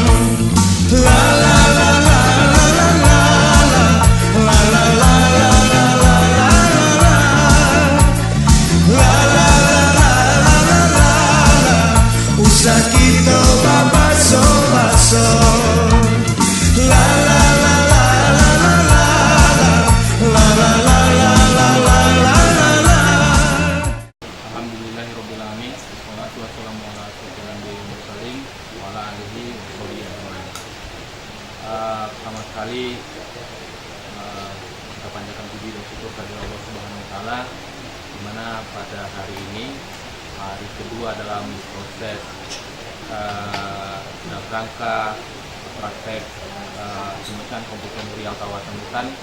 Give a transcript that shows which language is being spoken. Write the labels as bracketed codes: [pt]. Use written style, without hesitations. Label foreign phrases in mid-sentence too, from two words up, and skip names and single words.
[min] La la la la la la la la la la la la la la la la la, usah kita babaso-baso. La la la la la la la la la la la la la. [ar] الحمد لله رب العالمين. والصلاة والسلام على أشرف الأنبياء والمرسلين وعلى آله وصحبه أجمعين. [id] Pertama sekali kita panjatkan puji dan syukur kepada [ar] الله سبحانه وتعالى, [id] di mana pada hari ini hari kedua dalam proses dalam rangka praktek pemeriksaan komputer real kawasan hutan.